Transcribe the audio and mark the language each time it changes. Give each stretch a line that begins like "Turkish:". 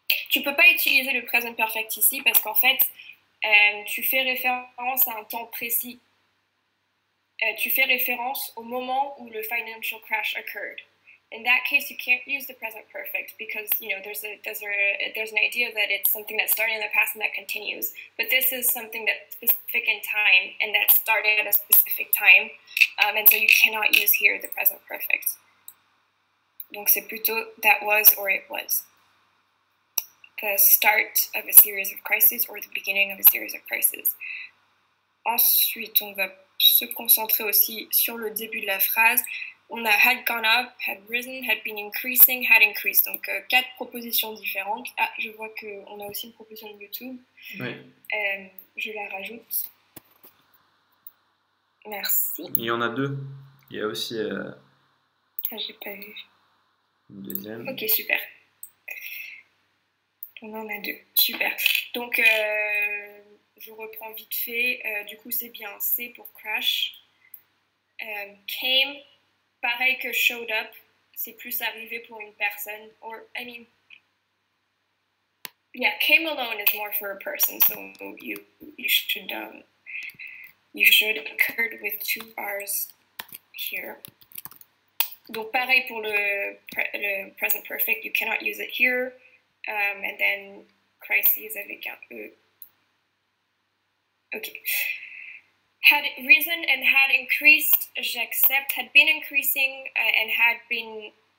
French: tu peux pas utiliser le present perfect ici parce qu'en fait, tu fais référence à un temps précis. Tu fais référence au moment où le
English: financial crash occurred. In that case, you can't use the present perfect because, you know, there's an idea that it's something that started in the past and that continues. But this is something that's specific in time and that started at a specific time. And so you cannot use here the present perfect.
French: Donc c'est plutôt
English: that was or it was. The start of a series of crises or the beginning of a series of crises.
French: Ensuite, on va se concentrer aussi sur le début de la phrase.
English: On a had gone up, had risen, had been increasing, had increased.
French: Donc, 4 propositions différentes. Ah, je vois qu'on a aussi une proposition de YouTube. Oui. Je la rajoute. Merci. Il y en a 2. Il y a aussi... Ah, j'ai pas vu. Une deuxième. Ok, super. On en a 2. Super. Donc, je reprends vite fait. Du coup, c'est bien C pour crash. Came... Pareil que showed up, c'est plus arrivé pour une personne.
English: Or, I mean, yeah, came alone is more for a person. So you should occurred with 2 R's here.
French: Donc pareil pour le
English: present perfect, you cannot use it here. And then crises
French: avec un E.
English: Okay. Had risen and had increased, j'accepte. Had been increasing and had been